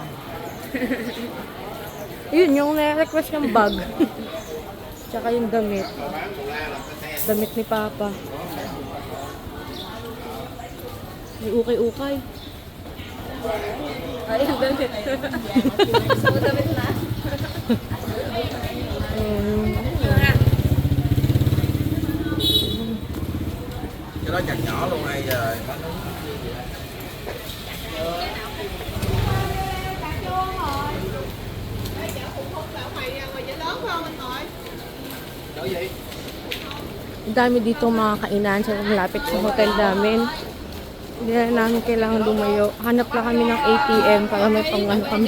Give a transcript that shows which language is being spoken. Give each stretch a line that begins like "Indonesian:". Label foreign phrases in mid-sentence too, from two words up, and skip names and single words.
Filipino: Yun, yung na-request ng bag. Tsaka yung damit. Damit ni Papa. May ukay-ukay. Ay, ang damit. Gusto mo damit na?
Vietnamese: Cái đó chặt nhỏ luôn hay giờ.
Filipino: Ang dami dito mga kainan sa malapit sa hotel namin. Hindi na namin kailangan lumayo. Hanap lang kami ng ATM para may pangano kami.